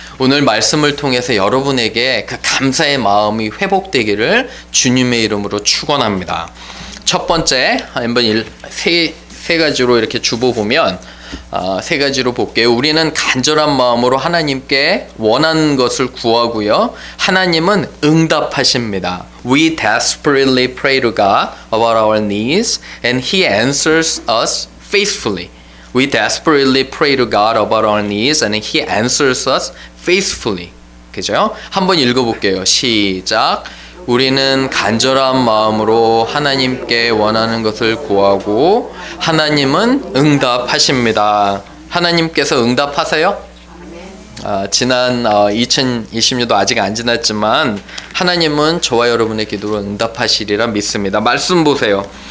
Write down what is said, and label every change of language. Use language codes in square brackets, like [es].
[ko] 오늘 말씀을 통해서 여러분에게 그 감사의 마음이 회복되기를 주님의 이름으로 축원합니다. 첫 번째, 한번 세 가지로 이렇게 주보보면 세 가지로 볼게요. 우리는 간절한 마음으로 하나님께 원하는 것을 구하고요, 하나님은 응답하십니다. [en] We desperately pray to God about our needs and He answers us faithfully. We desperately pray to God about our needs and He answers us faithfully. [ko] 그죠? 한번 읽어볼게요. 시작. 우리는 간절한 마음으로 하나님께 원하는 것을 구하고 하나님은 응답하십니다. 하나님께서 응답하세요? 지난 2020년도 아직 안 지났지만 하나님은 저와 여러분의 기도를 응답하시리라 믿습니다. 말씀 보세요.